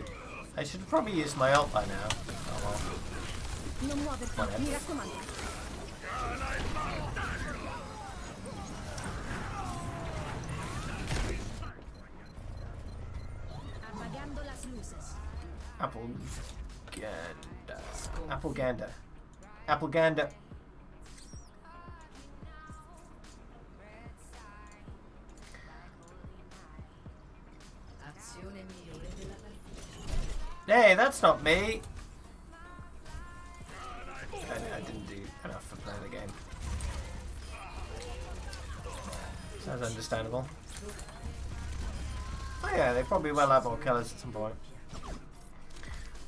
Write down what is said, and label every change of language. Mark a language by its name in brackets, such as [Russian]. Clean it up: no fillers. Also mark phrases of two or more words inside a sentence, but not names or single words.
[English] I should probably use my ult by now. Oh well. [Italian] Non muoverti, mi raccomando. [Spanish] Appagando las luces. Appleganda. Appleganda. Appleganda. [Italian] Azione migliore della partita. [English] Hey, that's not me! I didn't do enough for playing the game. Sounds understandable. Oh yeah, they probably will have all colours at some point.